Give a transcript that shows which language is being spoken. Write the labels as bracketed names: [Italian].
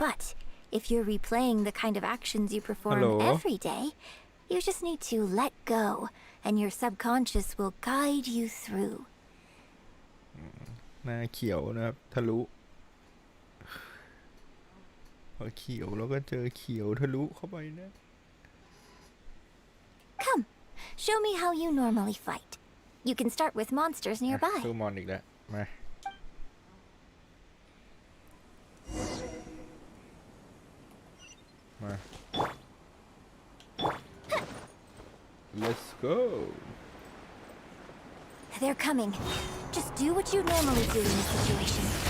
[English] But if you're replaying the kind of actions you perform Hello? every day, you just need to let go, and your subconscious will guide you through. [Thai] หน้าเขียวนะครับทะลุพอเขียวแล้วก็เจอเขียวทะลุเข้าไปนะ [English] Come, show me how you normally fight. You can start with monsters [Thai] สู้ [English] nearby. [Thai] มอนอีกแล้วมามา [English] Let's go They're coming. Just do what you normally do in this situation.